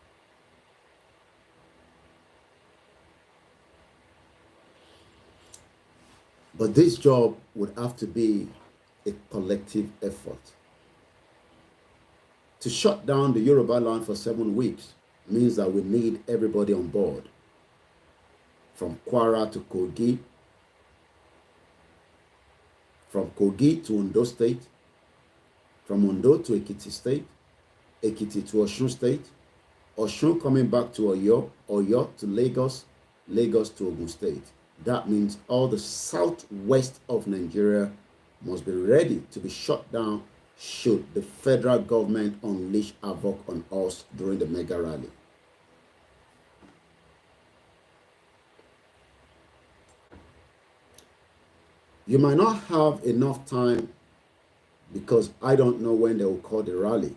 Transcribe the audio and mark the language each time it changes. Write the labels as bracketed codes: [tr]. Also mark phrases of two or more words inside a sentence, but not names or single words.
[en] But this job would have to be a collective effort. To shut down the Yoruba land for 7 weeks means that we need everybody on board. From Kwara to Kogi, from Kogi to Ondo State, from Ondo to Ekiti State, Ekiti to Osun State, Osun coming back to Oyo, Oyo to Lagos, Lagos to Ogun State. That means all the southwest of Nigeria must be ready to be shut down should the federal government unleash havoc on us during the mega rally. You might not have enough time because I don't know when they will call the rally.